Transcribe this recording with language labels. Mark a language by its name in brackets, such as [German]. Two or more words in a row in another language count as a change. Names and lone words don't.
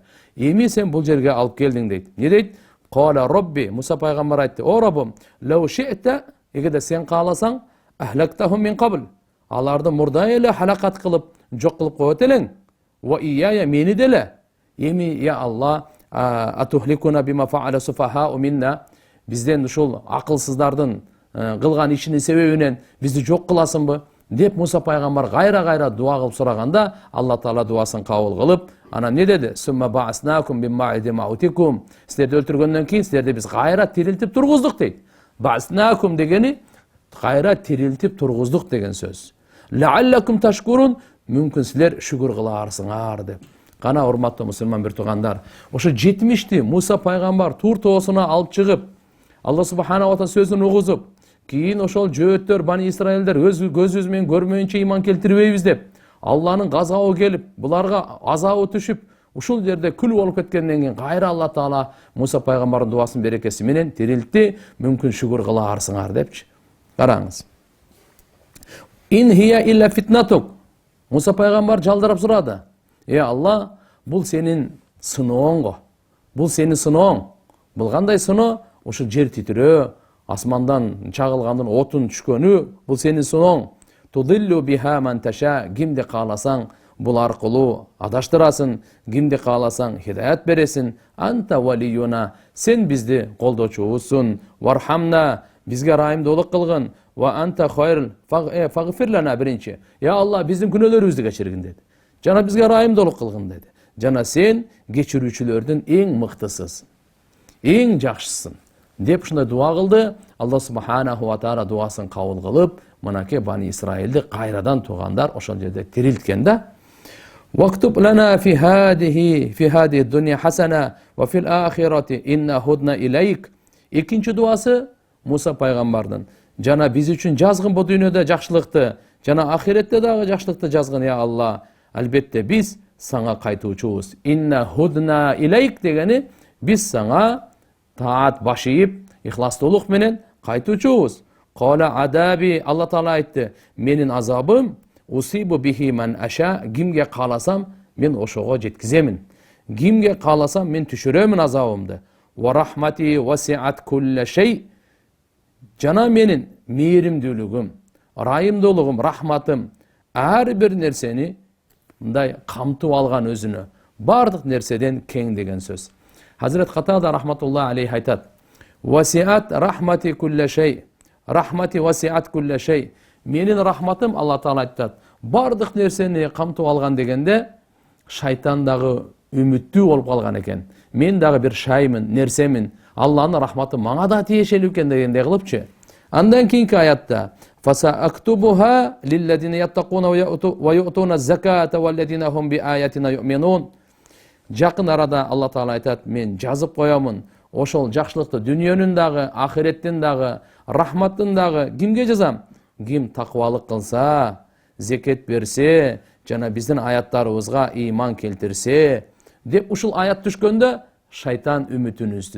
[Kyrgyz] Эми сен бул жерге алып келдиң дейт. Не дейт? [Arabic] قال ربي, [Kyrgyz] Муса пайгамбар айтты: "О Раббым, [Arabic] لو شئت, [Kyrgyz] эгерде сен кааласаң, [Arabic] أهلكتهم من قبل. [Kyrgyz] Аларды мурда эле халакат кылып, жок кылып коет элең. [Arabic] وإياي, [Kyrgyz] мени деле. Эми [Arabic] يا الله أتهلكنا بما فعل السفهاء منا, [Kyrgyz] бизден ушул акылсыздардын кылган ишинин себебинен бизди жок кыласыңбы?" деп Муса пайгамбар кайра дуа кылып сураганда, Алла Таала дуасын кабыл кылып, анан не деди? [Arabic] "ثم بعثناكم من بعد موتكم." [Kyrgyz] Силерди өлтүргөндөн кийин силерди биз кайра тирилтип тургуздук дейт. Ба'аснакум дегени кайра тирилтип тургуздук деген сөз. [Arabic] لعلكم تشكرون, [Kyrgyz] мүмкүн силер шүгүр кыларсыңар деп. Кана урматтуу мусулман бир туугандар, ошо 70-ти Муса пайгамбар Тур тоосуна алып чыгып, [Arabic] الله سبحانه وتعالى [Kyrgyz] сөзүн угузуп, кийин ошол жөөттөр Бани Исраилдер өз көзүбүз менен көрмөйүнчө ыйман келтирбейбиз деп, Алланын газабы келип, буларга азабы түшүп, ушул жерде күл болуп кеткенден кийин кайра Алла Таала Муса пайгамбардын дуасынын берекеси менен тирилтти, мүмкүн шүгүр кыларсыңар депчи. Караңыз. [Arabic] إن هي إلا فتنتك. [Kyrgyz] Муса пайгамбар жалдырап сурады: Алла, бул сенин сынооңго. Бул сенин сынооң. Бул кандай сыноо? Ошо жер титирөө, асмандан чагылгандын отун түшкөнү, бул сенин сынооң. [Arabic] تضل بها من تشاء, [Kyrgyz] кимди кааласаң бул аркылуу адаштырасың, кимди кааласаң хидаят бересиң. [Arabic] أنت ولينا, [Kyrgyz] сен бизди колдочубузсуң. Вархамна, бизге ырайымдуулук кылгын. [Arabic] وأنت خير فاغفر لنا, [Kyrgyz] биринчи. Алла, биздин күнөөлөрүбүздү кечиргин деди. Жана бизге ырайымдуулук кылгын деди. Жана сен кечирүүчүлөрдүн эң мыктысысың, эң жакшысың деп ушундай дуа кылды. [Arabic] الله سبحانه وتعالى [Kyrgyz] дуасын кабыл кылып, мынакей Бани Исраилди кайрадан туугандар ошол жерде тирилткен да. [Arabic] واكتب لنا في هذه الدنيا حسنة وفي الآخرة إنا هدنا إليك. [Kyrgyz] Экинчи дуасы Муса пайгамбардын: жана биз үчүн жазгын бу дүйнөдө жакшылыкты, жана ахиретте дагы жакшылыкты жазгын я Алла. Албетте биз сага кайтуучубуз. [Arabic] إنا هدنا إليك [Kyrgyz] дегени биз сага таат баш ийип, ихластуулук менен кайтуучубуз. [Arabic] قال عذابي, [Kyrgyz] Алла Таала айтты, менин азабым [Arabic] أصيب به من أشاء, [Kyrgyz] кимге кааласам мен ошого жеткиземин. Кимге кааласам мен түшүрөмүн азабымды. [Arabic] ورحمتي وسعت كل شيء, [Kyrgyz] жана менин мээримдүүлүгүм, райымдуулугум, рахматым ар бир нерсени мындай камтып алган өзүнө, бардык нерседен кең деген сөз. [Arabic] Хазрет Катада رحمة الله عليه айтат: وسعت رحمتي كل شيء رحمتي وسعت كل شيء. [Kyrgyz] Менин рахматым, Алла Таала айтат, бардык нерсени камтып алган дегенде, шайтан дагы үмүттүү болуп калган экен. Мен дагы бир шаймын, нерсемин, Алланын рахматы мага да тиешелүү экен дегендей кылыпчы. Андан кийинки аятта: [Arabic] فسأكتبها للذين يتقون ويؤتون الزكاة والذين هم بآياتنا يؤمنون. [Kyrgyz] Жакын арада Алла Таала айтат, мен жазып коёмун ошол жакшылыкты дүйнөнүн дагы, ахиреттин дагы, рахматтын дагы. Кимге жазам? Ким таквалык кылса, зекет берсе, жана биздин аяттарыбызга ыйман келтирсе деп ушул аят түшкөндө шайтан үмүтүн үзтү.